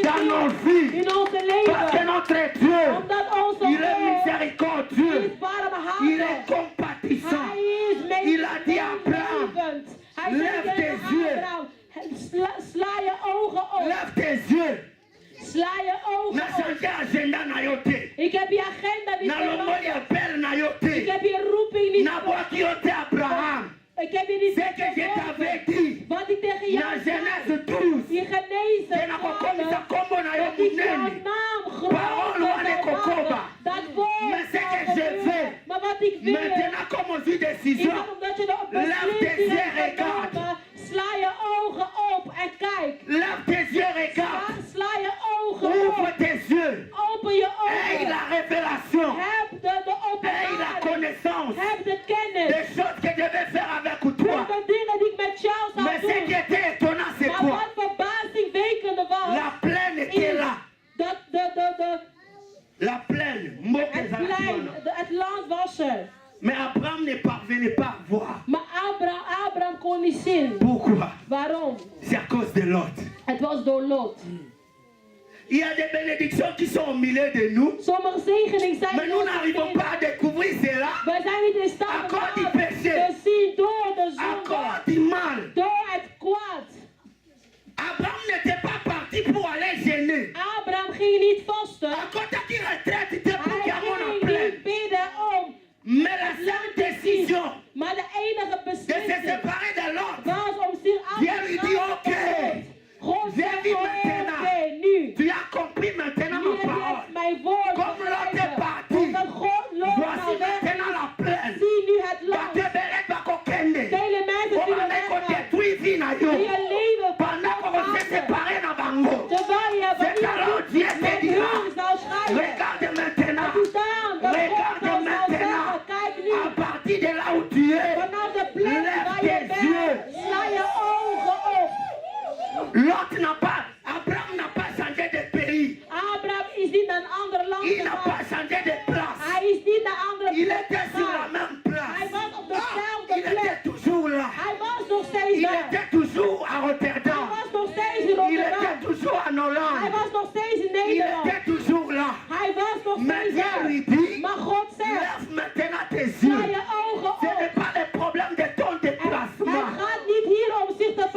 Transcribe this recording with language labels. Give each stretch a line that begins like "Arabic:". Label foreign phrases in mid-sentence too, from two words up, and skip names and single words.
French: nos vies.
Dutch: in onze
French: Parce que
Dutch: leven.
French: notre Dieu,
Dutch: Omdat onze
French: il est
Dutch: God
French: miséricordieux.
Dutch: is
French: Il est
Dutch: barmhartig.
French: compatissant.
Dutch: Hij is
French: Il a dit à Abraham,
Dutch: meelevend. Hij
French: lève
Dutch: zegt tegen
French: tes yeux.
Dutch: Abraham, sla je ogen op.
French: Lève tes yeux.
Dutch: Sla je ogen
Lingala: Na
Dutch: op.
French: changer agenda
Lingala: na yo te.
Dutch: Ik heb je agenda niet
Lingala: Na longoli
Dutch: veranderd.
Lingala: appel na yo
Dutch: Ik
Lingala: te.
Dutch: heb je roeping niet
Lingala: Na bwaki yo te Abraham.
Dutch: Ik heb je niet
French: Ce que je t'avais dit.
Dutch: Wat ik tegen
Lingala: Na
Dutch: jou
French: Genèse
Dutch: zei.
French: 12.
Dutch: Je genezen.
Lingala: Je na kokomisa kombo na yo
Dutch: Dat is jouw
Lingala: munene.
Dutch: naam
Lingala: Parole
Dutch: groot.
Lingala: wane kokoba.
Dutch: Dat woord
French: Mais ce que
Dutch: zal
French: je
Dutch: gebeuren.
French: fais.
Dutch: Maar wat ik wil.
French: Maintenant, comme on dit
Dutch: Is
French: décision,
Dutch: dat omdat je de
French: Lève tes
Dutch: beslissing
French: yeux,
Dutch: hebt
French: regarde.
Dutch: genomen. Sla je ogen op en kijk.
French: lève tes yeux, regarde.
Dutch: Sla je ogen
French: Ouvre
Dutch: op.
French: tes yeux.
Dutch: Open je
French: Aie
Dutch: ogen.
French: la révélation.
Dutch: Heb de
French: Aie la
Dutch: openbaring.
French: connaissance
Dutch: Heb de kennis.
French: des choses que je vais faire avec toi.
Dutch: Van de dingen die ik met jou zou
French: Mais ce qui
Dutch: doen.
French: était étonnant, c'est
Dutch: Maar
French: quoi?
Dutch: wat verbazingwekkende was.
French: La plaine était là.
Dutch: Dat
French: La plaine, Mboke
Dutch: het
Lingala: Zalatiwana.
Dutch: plein, het land was er.
French: Mais Abraham ne parvenait pas à voir.
Dutch: Maar Abraham kon niet zien.
French: Pourquoi?
Dutch: Waarom?
French: C'est à cause de Lot.
Dutch: Het was door Lot.
French: Il y a des bénédictions qui sont au milieu de nous.
Dutch: Sommige zegeningen zijn
French: Mais nous n'arrivons pas à découvrir cela
Dutch: wij zijn niet in staat
French: à
Dutch: om
French: cause du
Dutch: dat
French: péché,
Dutch: te zien door de
French: à
Dutch: zonde.
French: cause du mal.
Dutch: Door het kwaad.
French: Abraham n'était pas parti pour aller gêner.
Dutch: Abraham ging niet vasten.
French: À côté qu'il retraite, c'était pour
Dutch: Hij
French: qu'il y ait mon
Dutch: ging
French: pleine.
Dutch: niet bidden om.
French: Mais la seule décision
Dutch: Maar de enige
French: de se
Dutch: beslissing
French: séparer de l'autre,
Dutch: was om zich af
French: Dieu lui dit,
Dutch: te
French: ok.
Dutch: gaan. God
French: J'ai
Dutch: zegt,
French: vu
Dutch: oké,
French: maintenant.
Dutch: nu.
French: tu as compris maintenant
Dutch: Nu
French: ma
Dutch: heb je
French: parole.
Dutch: mijn woord
French: Comme Lot est
Dutch: begrepen.
French: parti,
Dutch: Omdat God Lot
French: voici
Dutch: nou weg
French: maintenant
Dutch: is.
French: la plaine.
Dutch: Zie nu het land.
Lingala: Bateberet bakokende.
Dutch: Vele mensen
French: On
Dutch: zullen
French: va mettre
Dutch: weggaan.
French: détruire vie
Lingala: na yo.
Dutch: Die je leven
French: Pendant qu'on s'est
Dutch: verlaten.
French: séparé
Lingala: na bango.
Dutch: Terwijl je
French: C'est alors Dieu te
Dutch: met
French: dira,
Dutch: hun zou scheiden.
French: regarde maintenant.
Dutch: Doe dan dat God
French: Regarde
Dutch: jou zou
French: maintenant.
Dutch: zeggen, kijk nu.
French: À partir de là où tu es,
Dutch: Vanaf de plek
French: lève
Dutch: waar je
French: tes yeux.
Dutch: bent, sla je ogen op.
French: Lot n'a pas, Abraham n'a pas changé de pays.
Dutch: Abraham is niet naar een ander land
French: Il n'a pas
Dutch: gegaan.
French: changé de place.
Dutch: Hij is niet naar een andere
French: Il
Dutch: plek
French: était sur la
Dutch: gegaan.
French: même
Dutch: Hij
French: place.
Dutch: was op dezelfde
French: Il
Dutch: plek.
French: était toujours là.
Dutch: Hij was nog steeds
French: Il
Dutch: daar.
French: était toujours à
Dutch: Hij
French: Rotterdam.
Dutch: was nog steeds in
French: Il était
Dutch: Rotterdam.
French: toujours en
Dutch: Hij
French: Hollande.
Dutch: was nog steeds in
French: Il
Dutch: Nederland.
French: était toujours là.
Dutch: Hij was nog
French: Mais
Dutch: steeds
French: Dieu
Dutch: daar.
French: lui dit,
Dutch: Maar God zegt,
French: lève maintenant tes
Dutch: sla
French: yeux.
Dutch: je ogen
French: Ce
Dutch: op.
French: n'est pas le problème de ton
Dutch: Het
French: déplacement.
Dutch: gaat niet hier om zich te